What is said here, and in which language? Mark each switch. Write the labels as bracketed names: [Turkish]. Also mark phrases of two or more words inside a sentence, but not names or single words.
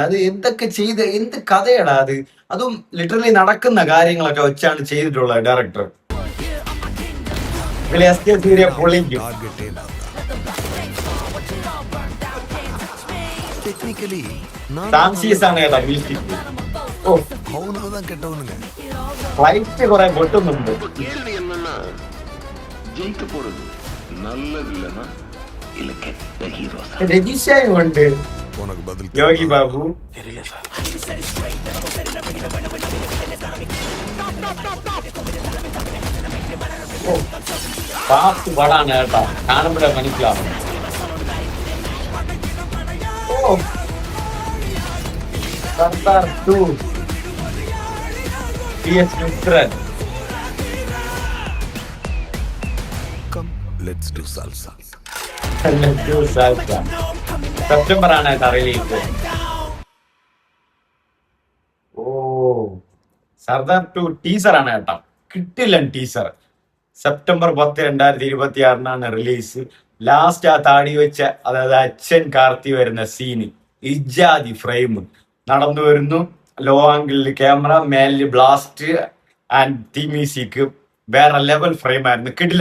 [Malayalam] അത് എന്തൊക്കെ ചെയ്ത്, എന്ത് കഥയാണ് അത്, അതും ലിറ്ററലി നടക്കുന്ന കാര്യങ്ങളൊക്കെ വെച്ചാണ് ചെയ്തിട്ടുള്ളത് ഡയറക്ടർ. എസ് ജെ സൂര്യ പൊളിക്കും. டெக்னிக்கலி സാംസീസ് ആണ് കേട്ടോ മ്യൂസിക്. ഓ, [Tamil] அவனுக்கு தான் கெட்டவனுங்க. [Malayalam] ഫ്ലൈറ്റ് കുറെ പൊട്ടുന്നുണ്ട്. [Tamil] கேள்வி என்னன்னா ஜெயிக்க போறது நல்லது இல்லைன்னா இல்ல கெட்ட ஹீரோ [Malayalam] രജിഷയും ഉണ്ട്, [Tamil] உனக்கு பதில் [Malayalam] യോഗി ബാബു. [Tamil] தெரியல சார். [Malayalam] ഓ, ഫാസ്റ്റ് പടാണ് കേട്ടോ, കാണുമ്പോഴേ മനസ്സിലാവും. ഓ, സർദാർ 2 PS മിത്രൻ. [English] come let's do salsa. [Malayalam] സെപ്റ്റംബർ ആണ് കേട്ടോ റിലീസ്. ഓ, സർദാർ 2 ടീസർ ആണ് കേട്ടോ, കിട്ടില്ല ടീസർ. സെപ്റ്റംബർ 10, 2026 റിലീസ്. ലാസ്റ്റ് ആ താടി വെച്ച, അതായത് അച്ഛൻ കാർത്തി വരുന്ന സീന്, ഇജാതി ഫ്രെയിം നടന്നു വരുന്നു, [English] low angle [Malayalam] ക്യാമറ, മേലിൽ [English] blast and theme music, [Malayalam] വേറെ [English] level frame [Malayalam] ആയിരുന്നു, കിടില.